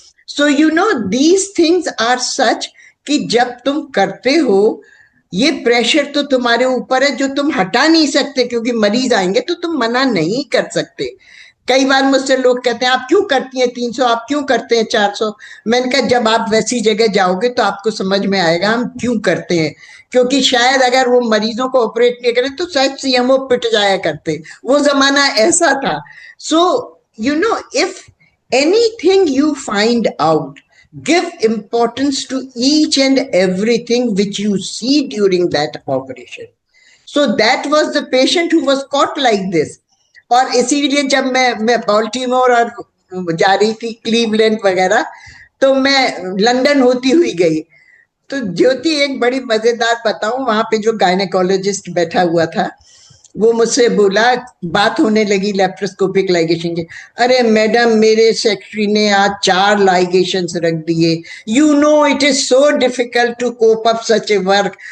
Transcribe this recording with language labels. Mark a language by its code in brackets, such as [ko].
[en] so you know these things are such [hi] कि जब तुम करते हो ये प्रेशर तो तुम्हारे ऊपर है जो तुम हटा नहीं सकते, क्योंकि मरीज आएंगे तो तुम मना नहीं कर सकते। कई बार मुझसे लोग कहते हैं आप क्यों करती हैं 300, आप क्यों करते हैं 400। मैंने कहा जब आप वैसी जगह जाओगे तो आपको समझ में आएगा हम क्यों करते हैं, क्योंकि शायद अगर वो मरीजों को ऑपरेट नहीं करें तो शायद सीएमओ पिट जाया करते, वो जमाना ऐसा था। [en] So you know if anything you find out, give importance to each and everything which you see during that operation. So that was the patient who was caught like this. [hi] और इसीलिए जब मैं बाल्टीमोर और जा रही थी Cleveland वगैरह, तो मैं लंदन होती हुई गई। तो ज्योति एक बड़ी मजेदार बताऊं, वहां पे जो गायनेकोलॉजिस्ट बैठा हुआ था वो मुझसे बोला, बात होने लगी लेप्रोस्कोपिक लाइगेशन की, अरे मैडम मेरे सेक्रेटरी ने आज 4 लाइगेशंस रख दिए, [en] You know it is so difficult to cope up such a work.